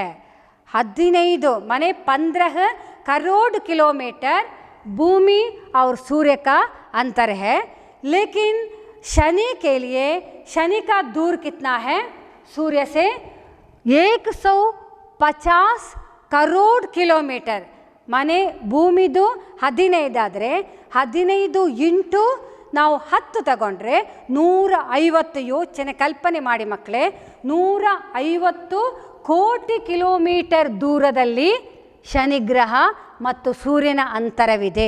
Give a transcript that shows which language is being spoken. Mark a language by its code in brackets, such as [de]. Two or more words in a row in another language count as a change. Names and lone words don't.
[hi] 15 माने 15 करोड़ किलोमीटर भूमि और सूर्य का अंतर है। लेकिन शनि के लिए शनि का दूर कितना है? सूर्य से 150 करोड़ किलोमीटर माने [kn] ಭೂಮಿದು 15 ಆದರೆ 15 ಇಂಟು ನಾವು 10 ತಗೊಂಡ್ರೆ 150, ಯೋಚನೆ ಕಲ್ಪನೆ ಮಾಡಿ ಮಕ್ಕಳೇ, 150 ಕೋಟಿ ಕಿಲೋಮೀಟರ್ ದೂರದಲ್ಲಿ ಶನಿ ಗ್ರಹ ಮತ್ತು ಸೂರ್ಯನ ಅಂತರವಿದೆ।